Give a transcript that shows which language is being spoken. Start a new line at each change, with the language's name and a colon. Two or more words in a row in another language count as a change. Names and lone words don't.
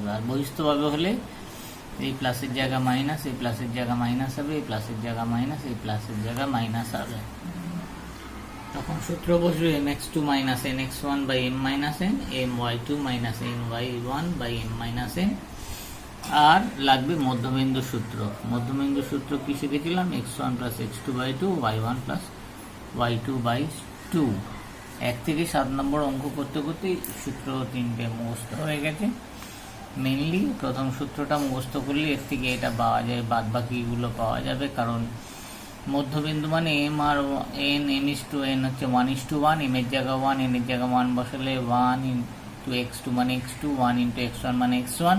Bangla: আর বহিস্থভাবে হলে এই প্লাসের জায়গা মাইনাস, এই প্লাসের জায়গা মাইনাস হবে, এই প্লাসের জায়গা মাইনাস, এই প্লাসের জায়গা মাইনাস হবে। তখন সূত্র বসবে mx2 - nx1 / m - n, my2 - ny1 / m - n। আর লাগবে মধ্যবিন্দু সূত্র। মধ্যবিন্দু সূত্র কি শিখেছিলাম? x1 + x2/2, y1 + y2/2। 1 থেকে 7 নম্বর অঙ্ক করতে করতে সূত্র 3টে মুখস্থ হয়ে গেছে। মেনলি প্রথম সূত্রটা মুখস্থ করলে এর থেকে এটা পাওয়া যায়, বাদ বাকিগুলো পাওয়া যাবে। কারণ মধ্যবিন্দু মানে m আর n, m/n হচ্ছে 1:1, m এর জায়গা 1, n এর জায়গা 1 বসালে 1 × x2 মানে x2, 1 × x1 মানে x1।